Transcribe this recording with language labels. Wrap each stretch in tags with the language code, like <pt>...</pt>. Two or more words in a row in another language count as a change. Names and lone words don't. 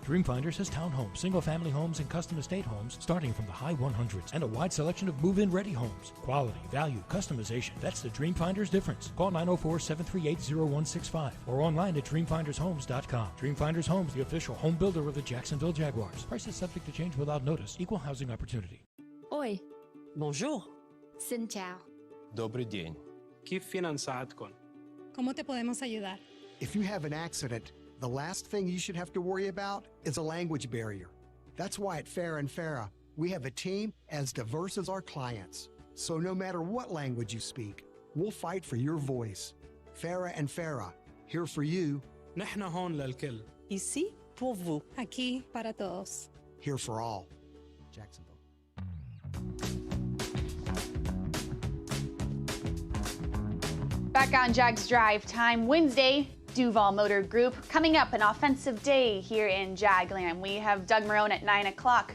<en>Dreamfinders has townhomes, single-family homes, and custom estate homes starting from the high 100s and a wide selection of move-in ready homes. Quality, value, customization. That's the Dreamfinders difference. Call 904-738-0165 or online at dreamfindershomes.com. Dreamfinders Homes, the official home builder of the Jacksonville Jaguars. Prices subject to change without notice. Equal housing opportunity.</en> <pt>Oi.</pt> <fr>Bonjour.</fr> <vi>Xin chào.</vi> <ru>Добрый день.</ru> <ar>كيف فينا نساعدكم?</ar> <es>¿Cómo te podemos ayudar?</es> <en>If you have an accident, the last thing you should have to worry about is a language barrier. That's why at Farah & Farah, we have a team as diverse as our clients. So no matter what language you speak, we'll fight for your voice. Farah & Farah, here for you.</en> <ar>نحن هون للكل.</ar> <fr>Ici pour vous.</fr> <es>Aquí para todos.</es> <en>Here for all. Jacksonville. Back on Jags Drive Time Wednesday, Duval Motor Group. Coming up, an offensive day here in Jagland. We have Doug Marone at 9 o'clock.</en>